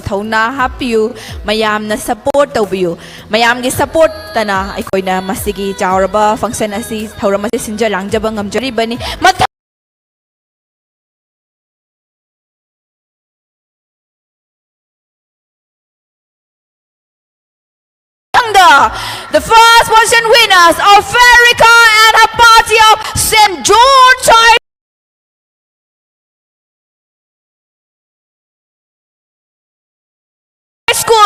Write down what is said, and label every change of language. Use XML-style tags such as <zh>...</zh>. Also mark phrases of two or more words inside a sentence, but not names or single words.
<mni>thauna hapiu mayamna support tawbiu mayamgi support tana aikoina masigi chauraba function asi thauram asi sinja langjaba ngamjaribani</mni> <en>the first position winners of Farika and her party of St. George High School.</en>